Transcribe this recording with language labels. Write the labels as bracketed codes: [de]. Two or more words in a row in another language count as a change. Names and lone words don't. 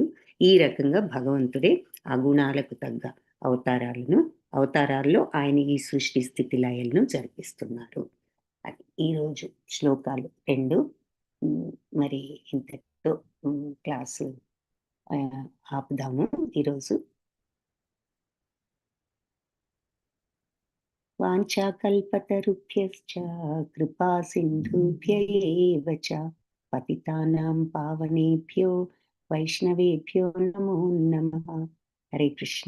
[te] ఈ రకంగా భగవంతుడే ఆ గుణాలకు తగ్గ అవతారాల్లో ఆయన ఈ సృష్టి స్థితి లయలను జరిపిస్తున్నారు. అది ఈరోజు శ్లోకాలు 2. మరి ఇంతటితో క్లాసు ఆపుదాము ఈరోజు. [sa] वाञ्छाकल्पतरुभ्यश्च कृपा सिन्धुभ्य एव च पतितानां पावनेभ्यो वैष्णवेभ्यो नमो नमः. हरे कृष्ण.